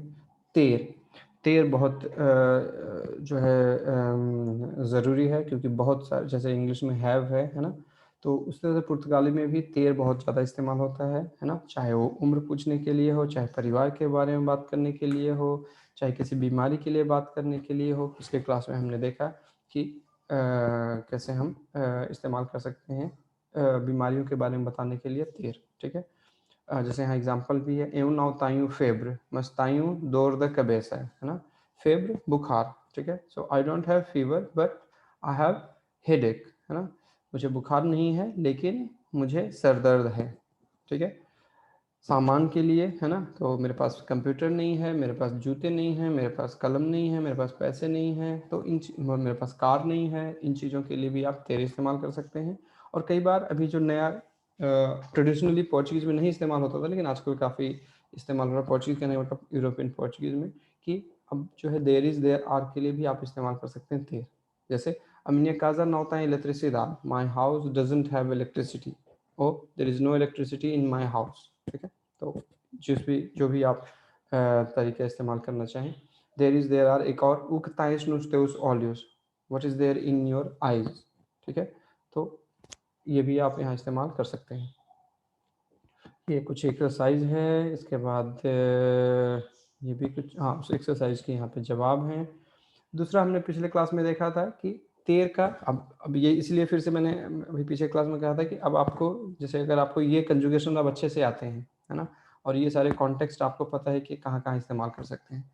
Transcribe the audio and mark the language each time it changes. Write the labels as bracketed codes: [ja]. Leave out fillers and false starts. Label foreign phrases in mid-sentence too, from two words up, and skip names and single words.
[hi] तेर, तेर बहुत जो है ज़रूरी है, क्योंकि बहुत सारे, जैसे इंग्लिश में हैव है ना, तो उस तरह से पुर्तगाली में भी तेर बहुत ज़्यादा इस्तेमाल होता है ना, चाहे वो उम्र पूछने के लिए हो, चाहे परिवार के बारे में बात करने के लिए हो, चाहे किसी बीमारी के लिए बात करने के लिए हो। पिछले क्लास में हमने देखा कि कैसे हम इस्तेमाल कर सकते हैं बीमारियों के बारे में बताने के लिए तेर। ठीक है, जैसे यहाँ एग्जांपल भी है, [pt] eu não tenho febre, mas tenho dor da cabeça, [hi] है ना, फेब्र बुखार। ठीक है, [en] so I don't have fever but I have headache, [hi] है ना, मुझे बुखार नहीं है लेकिन मुझे सर दर्द है। ठीक है, सामान के लिए, है ना, तो मेरे पास कंप्यूटर नहीं है, मेरे पास जूते नहीं हैं, मेरे पास कलम नहीं है, मेरे पास पैसे नहीं हैं, तो मेरे पास कार नहीं है, इन चीज़ों के लिए भी आप तेरे इस्तेमाल कर सकते हैं। और कई बार अभी जो नया ट्रेडिशनली पोर्चुगीज़ में नहीं इस्तेमाल होता था, लेकिन आजकल काफ़ी इस्तेमाल हो रहा है, पोर्चुगीज़ कहने का मतलब यूरोपियन पोर्चुगीज़ में, कि अब जो है [en] there is there are [hi] के लिए भी आप इस्तेमाल कर सकते हैं तेर। [pt] जैसे a minha casa não tem eletricidade, [en] my house doesn't have electricity, or there is no electricity in my house। [hi] ठीक है, तो जो भी आप तरीके इस्तेमाल करना चाहें। [en] there is there are, [hi] एक और, [pt] o que tens nos teus olhos, [en] what is there in your eyes। [hi] ठीक है, तो ये भी आप यहाँ इस्तेमाल कर सकते हैं। ये कुछ एक्सरसाइज है, इसके बाद ये भी कुछ, हाँ, उस एक्सरसाइज के यहाँ पे जवाब हैं। दूसरा हमने पिछले क्लास में देखा था कि तेर का, अब ये इसलिए फिर से मैंने अभी पीछे क्लास में कहा था कि अब आपको, जैसे अगर आपको ये कंजुगेशन अब अच्छे से आते हैं, है ना, और ये सारे कॉन्टेक्स्ट आपको पता है कि कहाँ कहाँ इस्तेमाल कर सकते हैं।